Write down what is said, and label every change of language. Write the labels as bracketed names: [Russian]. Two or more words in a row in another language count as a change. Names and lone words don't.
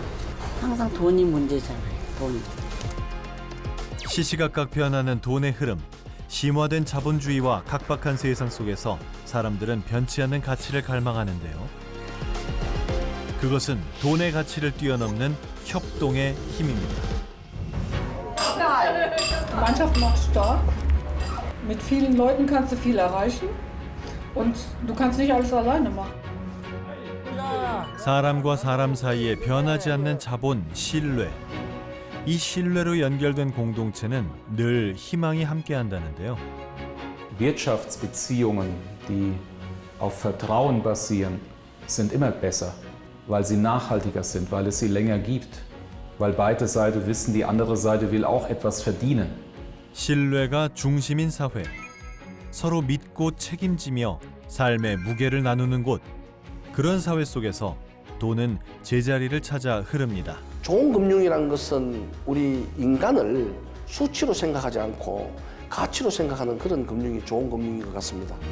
[Korean] 항상 돈이 문제잖아요. 돈. 시시각각 변하는 돈의 흐름. 심화된 자본주의와 각박한 세상 속에서 사람들은 변치 않는 가치를 갈망하는데요. 그것은 돈의 가치를 뛰어넘는 협동의 힘입니다. [German] Gemeinschaft macht stark. Mit vielen Leuten kannst du viel erreichen. Und du kannst nicht alles alleine machen. [Korean] 사람과 사람 사이에 변하지 않는 자본, 신뢰. 이 신뢰로 연결된 공동체는 늘 희망이 함께한다는데요. [German] Wirtschaftsbeziehungen, die auf Vertrauen basieren, sind immer besser, weil sie nachhaltiger sind, weil es sie länger gibt, weil beide Seiten wissen, die andere Seite will auch etwas verdienen. [Korean] 신뢰가 중심인 사회. 서로 믿고 책임지며 삶의 무게를 나누는 곳. 그런 사회 속에서 돈은 제자리를 찾아 흐릅니다. 좋은 금융이라는 것은 우리 인간을 수치로 생각하지 않고 가치로 생각하는 그런 금융이 좋은 금융인 것 같습니다.